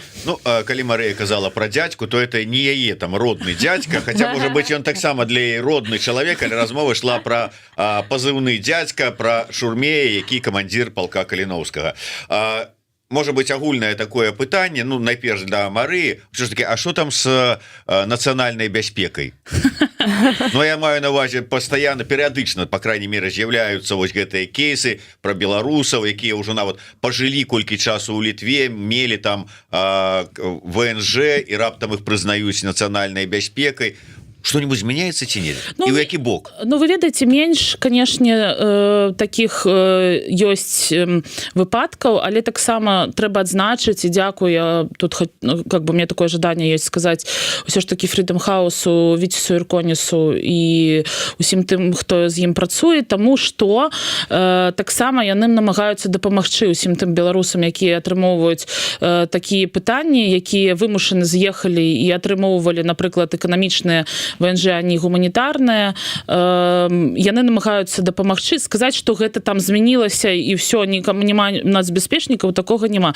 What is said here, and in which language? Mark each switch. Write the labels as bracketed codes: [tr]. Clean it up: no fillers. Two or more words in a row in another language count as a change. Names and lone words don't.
[be] Калі Марыя казала пра дзядзьку, то это не яе там родны дзядзька, хаця можа быць ён таксама для яе родны чалавек, але размова ішла пра пазыўны дзядзька, пра Шурмея, які камандзір палка Каліноўскага. Можа быть агульнае такое пытанне, найперш да Марыі, [uk] що ж таки, [be] а што там з нацыянальнай бяспекай? Я маю на увазе пастаянна, перыядычна, [ru] по крайней мере, [be] з'яўляюцца вось гэтыя кейсы пра беларусаў, якія ўжо нават пажылі колькі часу ў Літве, мелі там ВНЖ, і раптам іх прызнаюць нацыянальнай бяспекай. Что-нибудь змяняецца ці не? І ў які бок? Вы ведаеце, менш, канешне, такіх ёсць выпадкаў, але таксама трэба адзначыць, і дзякую, тут мне такое жаданне ёсць сказаць ўсё ж такі Freedom House-у, Віцісу Ірконісу і усім тым, хто з ім працуе, таму што таксама яны намагаюцца дапамагчы усім тым беларусам, якія атрымоўваюць такія пытанні, якія вымушаны з'ехалі і атрымоўвалі, напрыклад, эканамічныя ВНЖ, они гуманітарныя, яны намагаюцца дапамагчы, сказаць, што гэта там змянілася і ўсё, няма нацбяспечнікаў, такога няма.